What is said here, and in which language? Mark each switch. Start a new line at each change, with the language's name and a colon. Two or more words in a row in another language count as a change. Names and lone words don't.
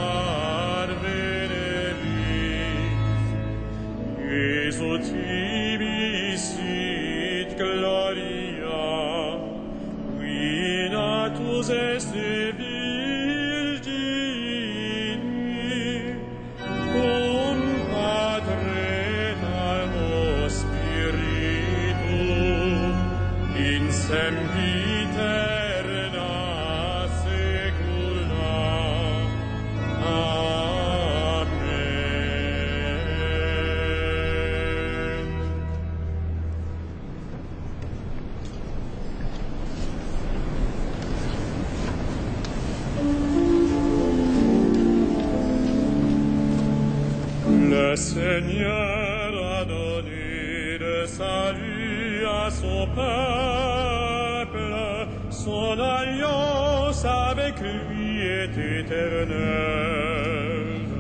Latin: adveneris, Iesu tibi sit gloria, qui natus est Virgini, cum Patre almo Spiritu, in sempiterna saecula. Amen.
French: Le Seigneur a donné le salut à son peuple, son alliance avec lui est éternelle.